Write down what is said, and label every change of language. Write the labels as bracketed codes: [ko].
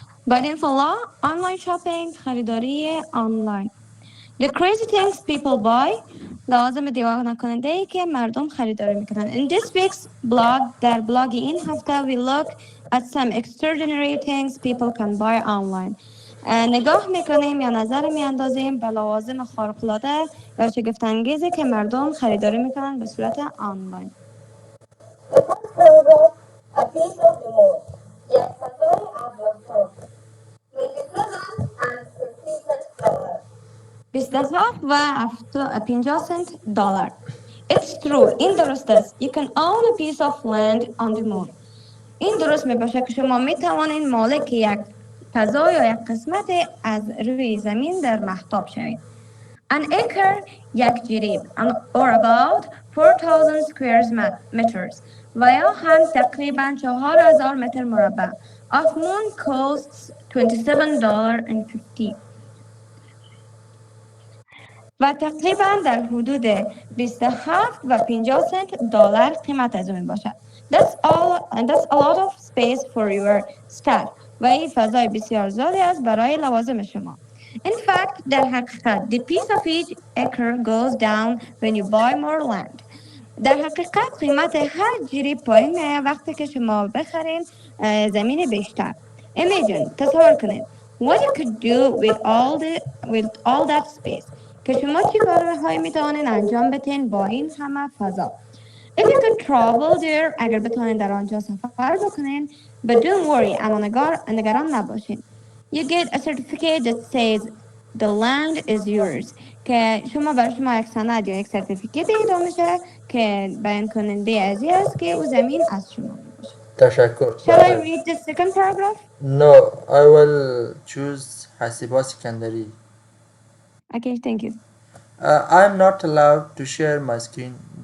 [en] Badinfullah, online shopping, [fa] خریداری [en] online. The crazy things people buy. [fa] لازم دیوانه کننده ای که مردم خریداری میکنن. [en] In this week's blog, [fa] در بلاگ این هفته [en] we look at some extraordinary things people can buy online. [fa] نگاه میکنیم یا نظر میاندازیم به لوازم خارق‌العاده یا شگفت‌انگیزی که مردم خریداری میکنن به صورت آنلاین. [en] A piece of the moon. Yes, a very advert. [fa] 27 و 50 سنت دلار. [en] It's true. [fa] این درست است. [en] You can own a piece of land on the moon. [fa] این درست می باشه که شما می توانید مالک یک فضا یا یک قسمت از روی زمین در مهتاب شوید. [en] An acre [fa] یک جریب [en] or about 4,000 square meters [fa] و یا هم تقریبا 4,000 متر مربع [en] of moon costs $27.50 [fa] و تقریبا در حدود 27 و 50 سنت دلار قیمت از اون باشد. [en] That's a lot of space for your stuff [fa] و این فضای بسیار زیادی است برای لوازم شما. [en] In fact, [fa] در حقیقت, [en] the piece of each acre goes down when you buy more land. [fa] در حقیقت قیمت هر جریب پایین میاد وقتی که شما بخرین زمین بیشتر. [en] Imagine, [fa] تصور کنید. [en] What you could do with all that space. [fa] که شما چی کارهایی میتوانین انجام بدین با این همه فضا. [en] If you could travel there, [fa] اگر بتوانین در آنجا سفر بکنین, [en] but don't worry, [fa] اما نگران نباشین. [en] You get a certificate that says the land is yours. [fa] که شما برای شما یک سند یا یک سرتیفیکیت ایدا میشه که بیان کننده از این است که او زمین از شما میباشه. تشکر. [en] Shall I read the second paragraph? No, I will choose Hasiba Sikandari. Okay, thank you. I'm not allowed to share my screen.